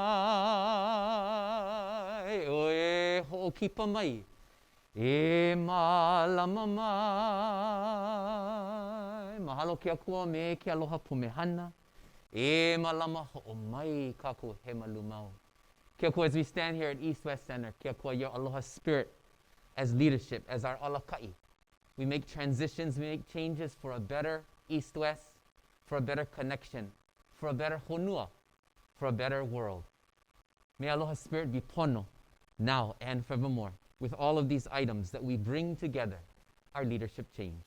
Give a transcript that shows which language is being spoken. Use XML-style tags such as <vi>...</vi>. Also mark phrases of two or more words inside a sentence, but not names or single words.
<haw>mai, o e ho'okipa mai, e mālama mai. Mahalo ke akua me ke aloha pumehana, e mālama ho'o mai kākou he malumau. Ke akua,</haw> <en>as we stand here at East-West Center,</en> <haw>ke akua,</haw> <en>your aloha spirit as leadership, as our alakai. We make transitions, we make changes for a better East-West, for a better connection, for a better honua, for a better world. May aloha spirit be pono, now and forevermore, with all of these items that we bring together our leadership change.</en>